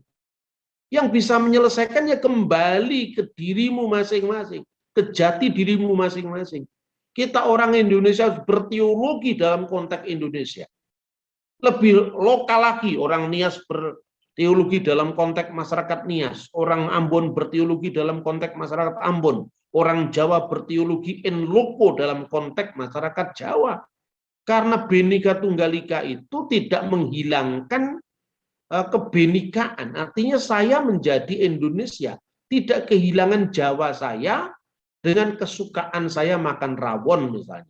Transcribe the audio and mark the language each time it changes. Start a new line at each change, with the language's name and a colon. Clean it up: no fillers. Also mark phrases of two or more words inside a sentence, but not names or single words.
Indonesian: Yang bisa menyelesaikannya kembali ke dirimu masing-masing, ke jati dirimu masing-masing. Kita orang Indonesia berteologi dalam konteks Indonesia. Lebih lokal lagi, orang Nias berteologi dalam konteks masyarakat Nias, orang Ambon berteologi dalam konteks masyarakat Ambon, orang Jawa berteologi
Latin: in loco
Indonesian: dalam konteks masyarakat Jawa. Karena Bhinneka Tunggal Ika itu tidak menghilangkan kebenekaan, artinya saya menjadi Indonesia, tidak kehilangan Jawa saya dengan kesukaan saya makan rawon misalnya.